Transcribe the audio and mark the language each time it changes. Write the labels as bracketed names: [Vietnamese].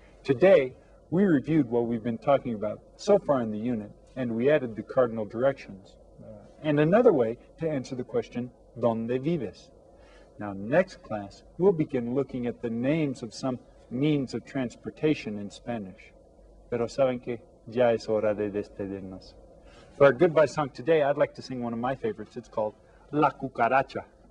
[English] Today, we reviewed what we've been talking about so far in the unit, and we added the cardinal directions. And another way to answer the question, [Spanish] ¿Dónde vives? [English] Now, next class, we'll begin looking at the names of some means of transportation in Spanish. [Spanish] Pero saben que ya es hora de despedirnos. [English] For our goodbye song today, I'd like to sing one of my favorites. It's called La Cucaracha.